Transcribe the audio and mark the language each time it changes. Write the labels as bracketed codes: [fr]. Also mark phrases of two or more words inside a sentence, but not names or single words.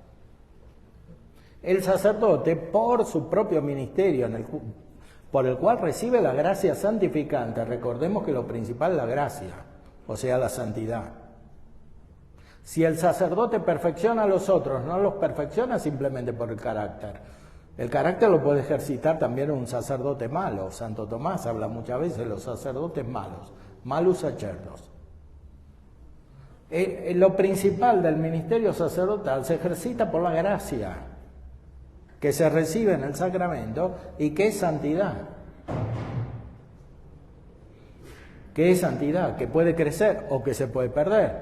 [es] El sacerdote, por su propio ministerio, por el cual recibe la gracia santificante, recordemos que lo principal es la gracia, o sea, la santidad. Si el sacerdote perfecciona a los otros, no los perfecciona simplemente por el carácter. El carácter lo puede ejercitar también un sacerdote malo. Santo Tomás habla muchas veces de los sacerdotes malos, [la] malus sacerdos. [es] Lo principal del ministerio sacerdotal se ejercita por la gracia que se recibe en el sacramento y que es santidad. Que es santidad, que puede crecer o que se puede perder.